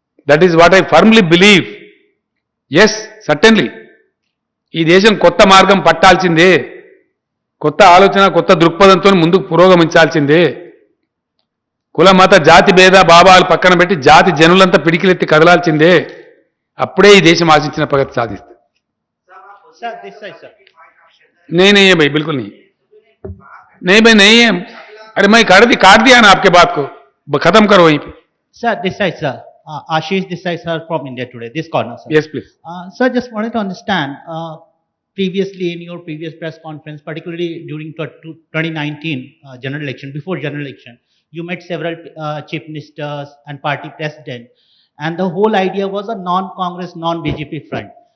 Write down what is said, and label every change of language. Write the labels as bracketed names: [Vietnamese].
[English] That is what I firmly believe. Yes, certainly [Telugu] ఈ దేశం కొత్త మార్గం పట్టాల్సిందే, కొత్త ఆలోచన, కొత్త దృక్పథంతో ముందుకు పురోగమించాల్సిందే. కుల మత జాతి భేద భావాలు పక్కన పెట్టి జాతి జనులంతా పిడికిలెత్తి కదలాల్సిందే. అప్పుడే ఈ దేశం ఆశించిన ప్రగతి సాధిస్తుంది. [Hindi] नहीं नहीं है भाई, बिल्कुल नहीं भाई, नहीं है. अरे मैं काट दिया ना आपके बात को, खत्म करो वहीं पे. [English] Sir, this side, sir. Ashish, this side, sir, from India Today, this corner, sir. Yes, please. Sir, just wanted to understand, previously in your previous press conference, particularly during 2019 general election, before general election, you met several chief ministers and party president, and the whole idea was a non-Congress, non-BJP front.